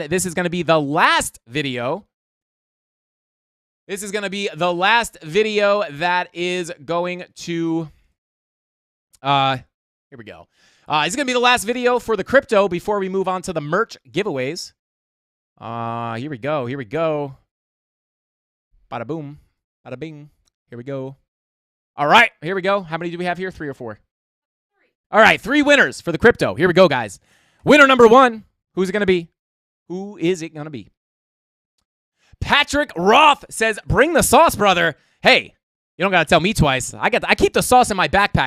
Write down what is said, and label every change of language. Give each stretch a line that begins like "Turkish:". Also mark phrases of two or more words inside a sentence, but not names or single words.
English: This is going to be the last video. This is going to be the last video that is going to... here we go. It's going to be the last video for the crypto before we move on to the merch giveaways. Here we go. Bada boom. Bada bing. Here we go. All right, here we go. How many do we have here? 3 or 4? 3. All right, 3 winners for the crypto. Here we go, guys. Winner number 1. Who's it going to be? Who is it going to be? Patrick Roth says, bring the sauce, brother. Hey, you don't got to tell me twice. I keep the sauce in my backpack.